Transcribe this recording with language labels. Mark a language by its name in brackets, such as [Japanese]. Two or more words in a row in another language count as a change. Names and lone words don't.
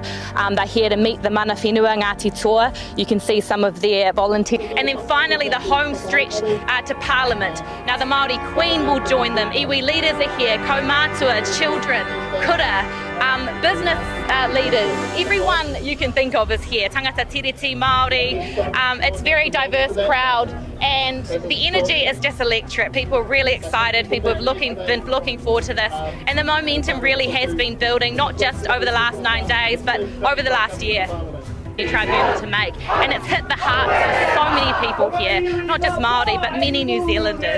[English] They're here to meet the [Māori] mana whenua [English] Ngāti Toa. You can see some of their volunteers. And then finally the home stretch to Parliament. Now the Māori Queen will join them. Iwi leaders are here, kaumātua, children, kura, business leaders, everyone you can think of is here. [Māori] Tangata tiriti Māori. [English] It's a very diverse crowd and the energy is just electric. People are really excited. People have been looking forward to this, and the momentum really has been building, not just over the last 9 days, but over the last year. Tribunal to make, and it's hit the hearts of so many people here, not just Māori but many New Zealanders.